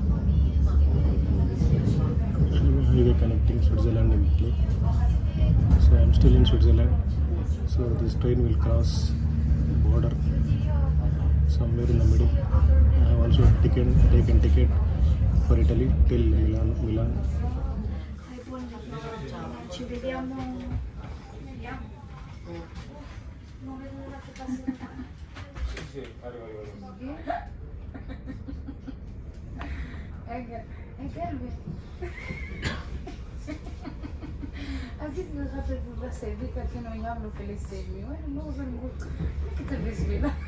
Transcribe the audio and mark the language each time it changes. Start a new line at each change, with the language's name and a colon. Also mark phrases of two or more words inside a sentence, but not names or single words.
English: Highway connecting Switzerland and Italy. So I am still in Switzerland. So this train will cross the border somewhere in the middle. I have also taken ticket for Italy till Milan.
Italian: Ci vediamo.
Arabic: عزيز الغابة بالبلاصة هذيك كانوا يعملوا في السيمي وانا نوصل نقول كي تلبس بينا